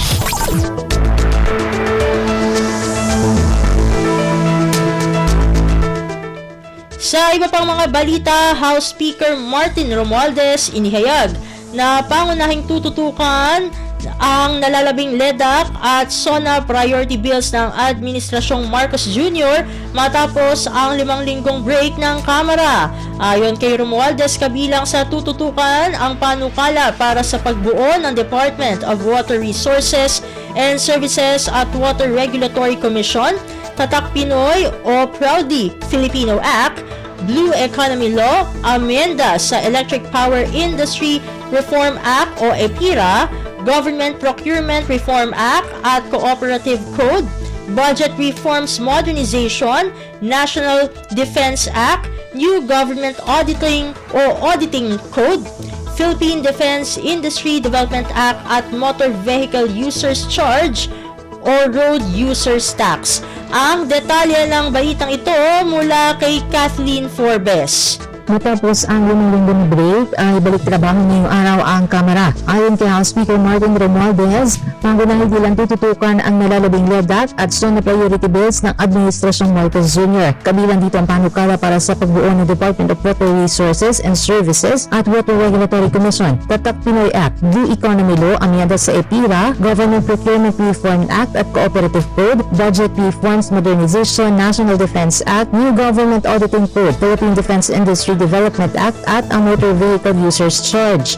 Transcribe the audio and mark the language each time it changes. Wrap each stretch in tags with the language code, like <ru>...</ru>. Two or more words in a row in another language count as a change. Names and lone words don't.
<tl>Sa iba pang mga balita, House Speaker Martin Romualdez inihayag na pangunahing tututukan ang nalalabing LEDAC at SONA</tl> <en>priority bills</en> <tl>ng Administrasyong Marcos Jr. matapos ang 5 linggong break ng Kamara. Ayon kay Romualdez, kabilang sa tututukan ang panukala para sa pagbuo ng Department of Water Resources and Services at Water Regulatory Commission, Tatak Pinoy o Proudly Filipino Act, Blue Economy Law, amenda sa Electric Power Industry Reform Act o EPIRA, Government Procurement Reform Act at Cooperative Code, Budget Reforms Modernization, National Defense Act, New Government Auditing o Auditing Code, Philippine Defense Industry Development Act at Motor Vehicle Users Charge o Road Users Tax. Ang detalye ng balitang ito mula kay Kathleen Forbes. Matapos ang 5 linggong break, ay balik trabaho ngayong araw ang Kamara. Ayon kay House Speaker Martin Romualdez, pangunahing bilang tututukan ang nalalabing LEDAC at SONA</tl> <en>priority bills</en> <tl>ng Administrasyong Marcos Jr. Kabilang dito ang panukala para sa pagbuo ng Department of Water Resources and Services at Water Regulatory Commission, Tatak Pinoy Act, Blue Economy Law, amyenda sa EPIRA, Government Procurement Reform Act at Cooperative Code, Budget Reforms Modernization, National Defense Act, New Government Auditing Code, Philippine Defense Industry Development Act at ang Motor Vehicle Users Charge.</tl>